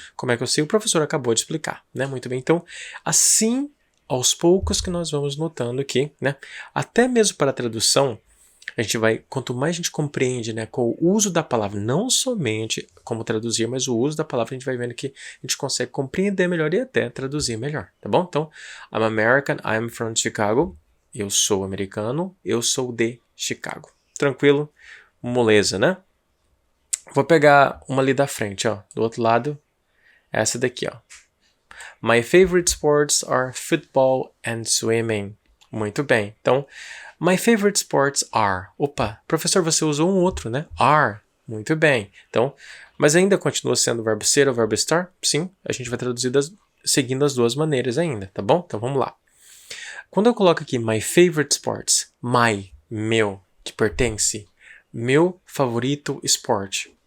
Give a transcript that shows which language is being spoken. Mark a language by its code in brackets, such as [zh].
[pt] Como é que eu sei? O professor acabou de explicar, né? Muito bem. Então, assim, aos poucos que nós vamos notando aqui, né? Até mesmo para a tradução, a gente vai, quanto mais a gente compreende, né, com o uso da palavra, não somente como traduzir, mas o uso da palavra, a gente vai vendo que a gente consegue compreender melhor e até traduzir melhor, tá bom? [en] Então, I'm American, I'm from Chicago. [pt] Eu sou americano, eu sou de Chicago. Tranquilo? Moleza, né? Vou pegar uma ali da frente, ó. Do outro lado, essa daqui, ó. [en] My favorite sports are football and swimming. [pt] Muito bem. Então, [en] my favorite sports are. [pt] Opa, professor, você usou um outro, né? Are. Muito bem. Então, mas ainda continua sendo o verbo ser ou o verbo estar? Sim, a gente vai traduzir seguindo as duas maneiras ainda, tá bom? Então, vamos lá. Quando eu coloco aqui [en] my favorite sports, [pt] meu, que pertence, meu favorito esporte.